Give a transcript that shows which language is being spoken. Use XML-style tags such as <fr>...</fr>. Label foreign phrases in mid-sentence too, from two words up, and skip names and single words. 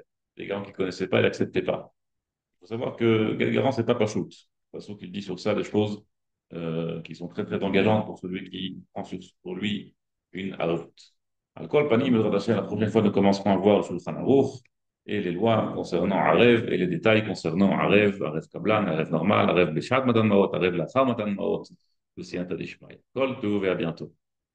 <fr>Les garants qu'il ne connaissait pas, il n'acceptait pas. Il faut savoir que quel garant, c'est pas Pachout. Pachout, il dit sur ça des choses qui sont très, très engageantes pour celui qui prend pour lui une Arut.</fr> <he>על כל פנים,</he> <fr>la prochaine fois, nous commencerons à voir le Shulchan Aruch et les lois concernant Arev et les détails concernant Arev,</fr> <he>ערב קבלן,</he> <fr>Arev normal,</fr> <he>ערב בשעת מתן מעות, ערב לאחר מתן מעות,</he> <fr>le</fr> <arc>סייעתא דשמיא.</arc> <he>כל טוב</he> <fr>et à bientôt.</fr>